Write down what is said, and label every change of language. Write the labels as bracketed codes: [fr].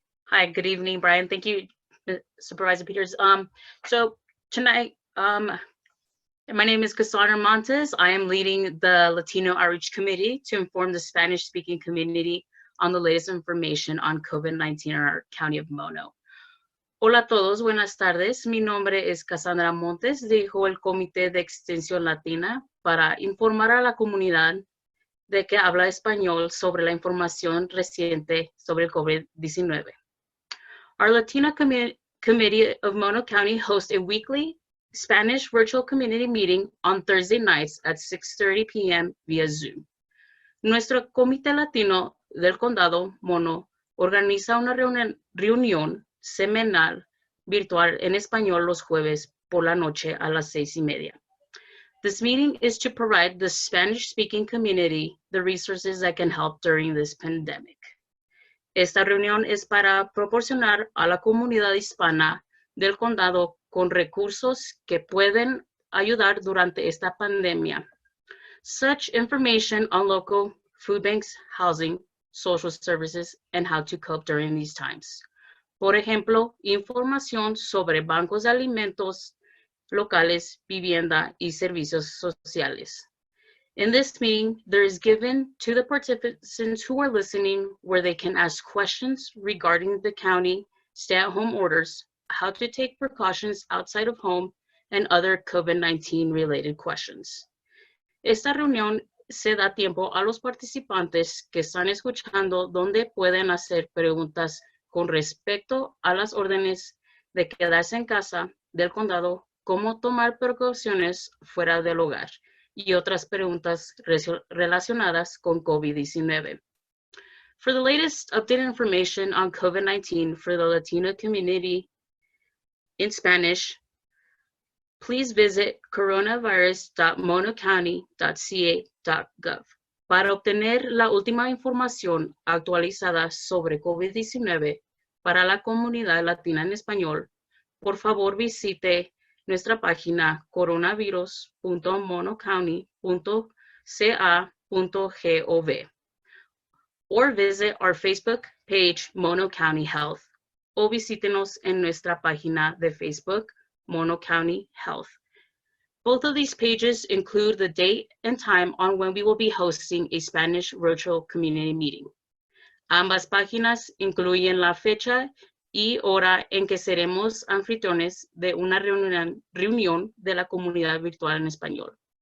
[en] Hi, good evening, Brian. Thank you, Supervisor Peters. So tonight, my name is Cassandra Montez. I am leading the Latino Outreach Committee to inform the Spanish-speaking community on the latest information on COVID-19 in our County of Mono. [es] Hola a todos, buenas tardes. Mi nombre es Cassandra Montes, dirijo el Comité de Extensión Latina para informar a la comunidad de que habla español sobre la información reciente sobre el COVID-19. [en] Our Latino Committee of Mono County hosts a weekly Spanish virtual community meeting on Thursday nights at 6:30 p.m. via Zoom. [es] Nuestro Comité Latino del Condado Mono organiza una reunión semanal virtual en español los jueves por la noche a las 6:30. [en] This meeting is to provide the Spanish-speaking community the resources that can help during this pandemic. [es] Esta reunión es para proporcionar a la comunidad hispana del condado con recursos que pueden ayudar durante esta pandemia. [en] Such information on local food banks, housing, social services, and how to cope during these times. [es] Por ejemplo, información sobre bancos de alimentos locales, vivienda, y servicios sociales. [en] In this meeting, there is given to the participants who are listening where they can ask questions regarding the county stay-at-home orders, how to take precautions outside of home, and other COVID-19 related questions. [es] Esta reunión se da tiempo a los participantes que están escuchando donde pueden hacer preguntas con respecto a las órdenes de quedarse en casa del condado, cómo tomar precauciones fuera del hogar y otras preguntas relacionadas con COVID-19. [en] For the latest updated information on COVID-19 for the Latino community in Spanish, please visit coronavirus.monocounty.ca.gov. [es] Para obtener la última información actualizada sobre COVID-19 para la comunidad latina en español, por favor visite nuestra página coronavirus.monocounty.ca.gov [en] or visit our Facebook page, Mono County Health, [es] o visítenos en nuestra página de Facebook, Mono County Health. [en] Both of these pages include the date and time on when we will be hosting a Spanish virtual community meeting. [es] Ambas páginas incluyen la fecha y hora en que seremos anfitriones de una reunión de la comunidad virtual en español.